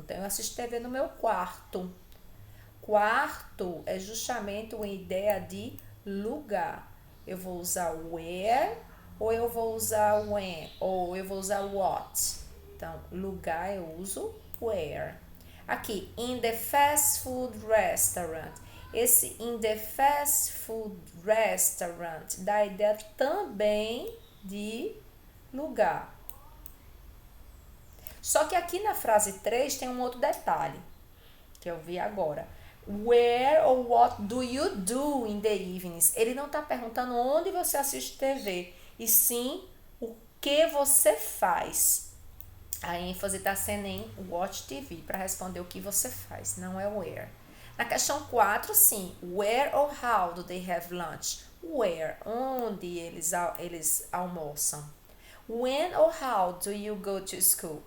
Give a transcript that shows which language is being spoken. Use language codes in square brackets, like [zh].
[pt] Então, eu assisto TV no meu quarto. Quarto é justamente uma ideia de lugar. Eu vou usar where, ou eu vou usar when, ou eu vou usar what. Então, lugar eu uso where. [en] Aqui, in the fast food restaurant. [pt] Esse [en] in the fast food restaurant [pt] dá a ideia também de lugar. Só que aqui na frase 3 tem um outro detalhe, que eu vi agora. [en] Where or what do you do in the evenings? [pt] Ele não está perguntando onde você assiste TV, e sim o que você faz. A ênfase está sendo em watch TV para responder o que você faz, não é where. Na questão 4, sim. [en] Where or how do they have lunch? [pt] Where, onde eles almoçam. [en] When or how do you go to school?